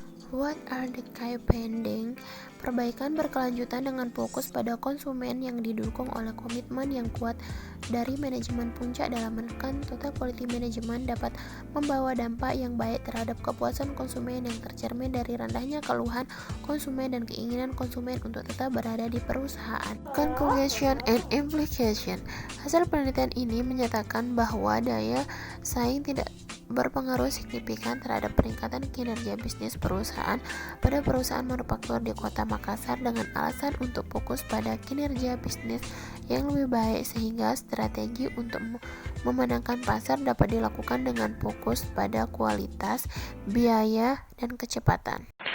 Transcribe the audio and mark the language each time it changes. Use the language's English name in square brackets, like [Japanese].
[English] What are the key findings? [Indonesian] Perbaikan berkelanjutan dengan fokus pada konsumen yang didukung oleh komitmen yang kuat dari manajemen puncak dalam menekan total quality management dapat membawa dampak yang baik terhadap kepuasan konsumen yang tercermin dari rendahnya keluhan konsumen dan keinginan konsumen untuk tetap berada di perusahaan. [English] Conclusion and implication. [Indonesian] Hasil penelitian ini menyatakan bahwa daya saing tidak berpengaruh signifikan terhadap peningkatan kinerja bisnis perusahaan pada perusahaan manufaktur di Kota Makassar dengan alasan untuk fokus pada kinerja bisnis yang lebih baik sehingga strategi untuk memenangkan pasar dapat dilakukan dengan fokus pada kualitas, biaya, dan kecepatan.